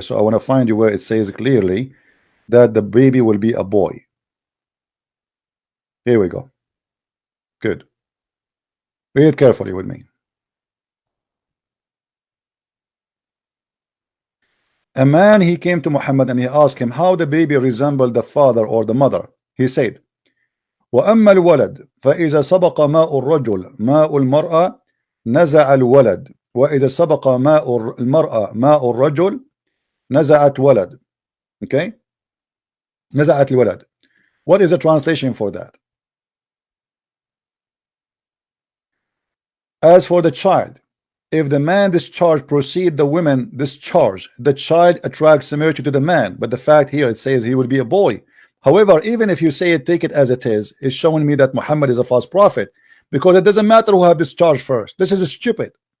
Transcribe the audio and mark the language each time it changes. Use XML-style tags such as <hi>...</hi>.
<en>So I want to find you where it says clearly that the baby will be a boy. Here we go. Good. Read carefully with me. A man, he came to Muhammad and he asked him how the baby resembled the father or the mother. He said,</en> <ar>وأما الولد فإذا سبق ماء الرجل ماء المرأة نزع الولد وإذا سبق ماء المرأة ماء الرجل نزعت ولد.</ar> <en>Okay,</en> <ar>نزعت الولد.</ar> <en>What is the translation for that? As for the child, if the man discharge proceed, the women discharge, the child attracts similarity to the man. But the fact here, it says he will be a boy. However, even if you say it, take it as it is, it's showing me that Muhammad is a false prophet, because it doesn't matter who have discharge first. This is stupid.</en>